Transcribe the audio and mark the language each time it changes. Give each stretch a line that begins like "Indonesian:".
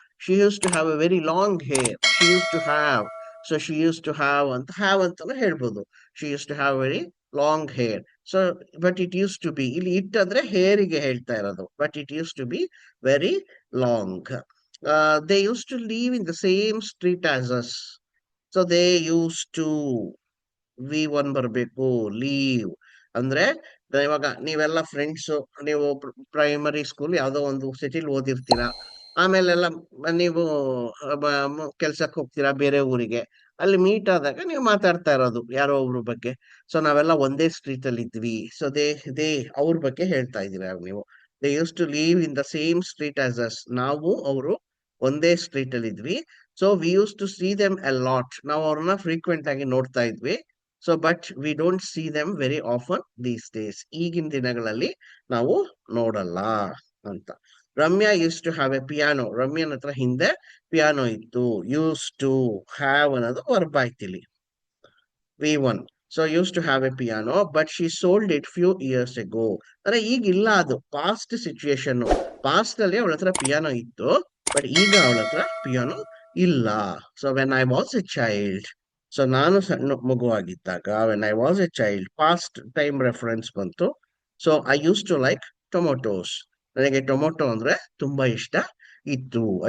English: She used to have a very long hair. She used to have. So she used to have
Kannada: ಅಂತಾನೆ ಹೇಳ್ಬೋದು.
English: She used to have very long hair. So but it used to be,
Kannada: ಇಲ್ಲಿ it ಅಂದ್ರೆ ಹೇರಿಗೆ ಹೇಳ್ತಾ ಇರೋದು.
English: But it used to be very long. They used to live in the same street as us. So they used to, V1
Kannada: ಬರಬೇಕು. Leave ಅಂದ್ರೆ ಇವಾಗ ನೀವೆಲ್ಲ friends, ನೀವು primary school ಯಾವ್ದೋ ಒಂದು ಸಿಟಿಲಿ ಓದಿರ್ತೀರಾ. ಆಮೇಲೆಲ್ಲ ನೀವು ಕೆಲ್ಸಕ್ಕೆ ಹೋಗ್ತೀರಾ ಬೇರೆ ಊರಿಗೆ. ಅಲ್ಲಿ ಮೀಟ್ ಆದಾಗ ನೀವು ಮಾತಾಡ್ತಾ ಇರೋದು ಯಾರೋ ಒಬ್ರ ಬಗ್ಗೆ. ಸೊ ನಾವೆಲ್ಲ ಒಂದೇ ಸ್ಟ್ರೀಟ್ ಅಲ್ಲಿ ಇದ್ವಿ.
English: so they
Kannada: ಅವ್ರ ಬಗ್ಗೆ ಹೇಳ್ತಾ ಇದೀರ ನೀವು.
English: They use to live in the same street as us.
Kannada: ನಾವು ಅವರು ಒಂದೇ ಸ್ಟ್ರೀಟ್ ಅಲ್ಲಿ ಇದ್ವಿ.
English: So we use to see them a lot.
Kannada: ನಾವು ಅವ್ರನ್ನ ಫ್ರೀಕ್ವೆಂಟ್ ಆಗಿ ನೋಡ್ತಾ ಇದ್ವಿ.
English: So but we don't see them very often these days.
Kannada: ಈಗಿನ ದಿನಗಳಲ್ಲಿ ನಾವು ನೋಡಲ್ಲ ಅಂತ.
English: Ramya use to have a piano.
Kannada: ರಮ್ಯನ ಹತ್ರ ಹಿಂದೆ ಪಿಯಾನೋ ಇತ್ತು.
English: use to have
Kannada: ಅನ್ನೋದು verb ಆಯ್ತಿಲ್ಲಿ V1.
English: So used to have a piano, but she sold it few years ago.
Kannada: ಅಂದ್ರೆ ಈಗ ಇಲ್ಲ, ಅದು ಪಾಸ್ಟ್ ಸಿಚುಯೇಷನ್. ಪಾಸ್ಟ್ ಅಲ್ಲಿ ಅವಳ ಹತ್ರ ಪಿಯಾನೋ ಇತ್ತು, ಬಟ್ ಈಗ ಅವಳ ಹತ್ರ ಪಿಯಾನೋ ಇಲ್ಲ.
English: so when I was a child,
Kannada: so ನಾನು ಸಣ್ಣ ಮಗುವಾಗಿದ್ದಾಗ,
English: When I was a child, past time reference ಬಂತು. So I use to like tomatoes.
Kannada: ನನಗೆ ಟೊಮೊಟೊ ಅಂದ್ರೆ ತುಂಬಾ ಇಷ್ಟ ಇತ್ತು.